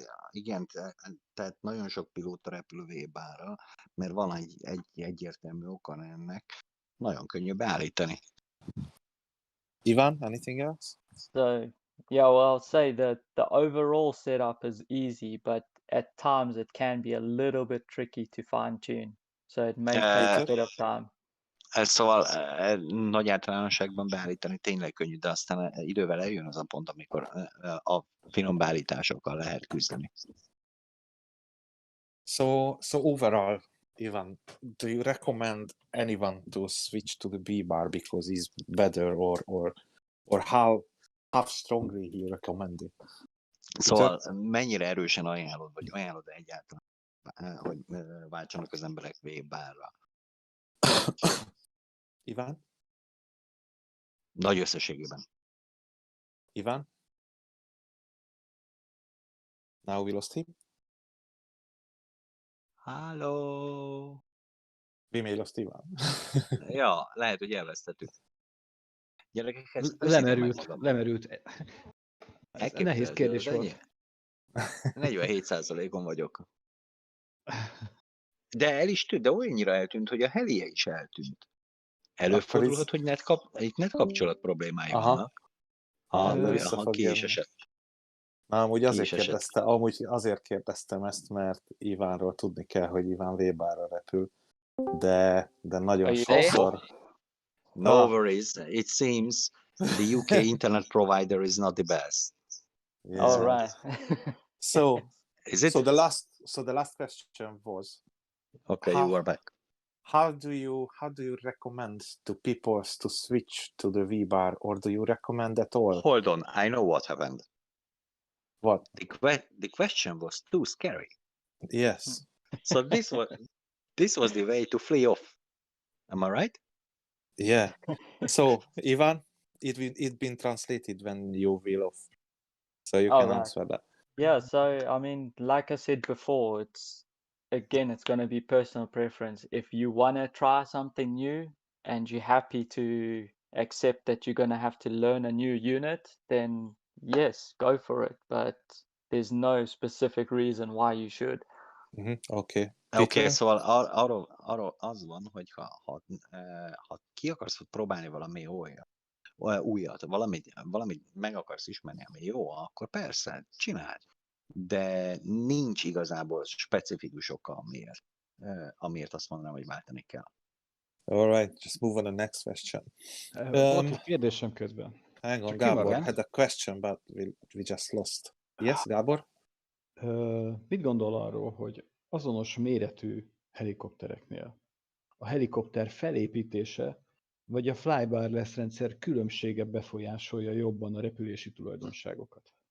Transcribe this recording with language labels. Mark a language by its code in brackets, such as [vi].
[hu] Igen, tehát nagyon sok pilóta repül V-bárral, mert van egy egyértelmű oka ennek. Nagyon könnyű beállítani. [en] Ivan, anything else? So, yeah, well, I'll say that the overall setup is easy, but at times it can be a little bit tricky to fine tune. So it may take a bit of time. [hu] Szóval nagy általánosságban beállítani tényleg könnyű, de aztán idővel eljön az a pont, amikor a finom beállításokkal lehet küzdeni. [en] So overall, Ivan, do you recommend anyone to switch to the V-bar because it's better, or how strongly you recommend it? [hu] Szóval mennyire erősen ajánlod, vagy ajánlod egyáltalán, hogy váltsanak az emberek V-bárra? Ivan? Nagy összességében. Ivan? [en] Now we lost him. Hello. We may lost Ivan. [hu] Ja, lehet, hogy elvesztettük. Gyerekek, Lemerült. Nehéz kérdés volt. 47%-on vagyok. De el is tűnt, de olyannyira eltűnt, hogy a Helie is eltűnt. Előfordulhat, hogy net kapcsolat problémái vannak. Ki is esett. Amúgy azért kérdeztem ezt, mert Ivánról tudni kell, hogy Iván V-bárra repül, de nagyon sokszor... [en] No worries, it seems the UK internet provider is not the best. Yeah. All right. So, is it? So the last question was... Okay, you are back. How do you recommend to people to switch to the V-bar, or do you recommend at all? Hold on, I know what happened. What? The question was too scary. Yes. So this was the way to flee off. Am I right? Yeah. So Ivan, it been translated when you wheel off, so you can answer that. Yeah. So I mean, like I said before, it's going to be personal preference. If you want to try something new and you're happy to accept that you're going to have to learn a new unit, then yes, go for it. But there's no specific reason why you should. Okay. [hu] Oké, szóval arról az van, hogy ha ki akarsz próbálni valami újat, valamit meg akarsz ismerni, ami jó, akkor persze, csináld. De nincs igazából specifikus oka, amiért azt mondanám, hogy váltani kell. [en] All right, just move on to the next question. [hu] Volt egy kérdésem közben. [en] Hang on, Gábor had a question, but we just lost. Yes, Gábor? [hu] Mit gondol arról, hogy azonos méretű helikoptereknél a helikopter felépítése vagy a flybarless rendszer különbsége befolyásolja jobban a repülési tulajdonságokat?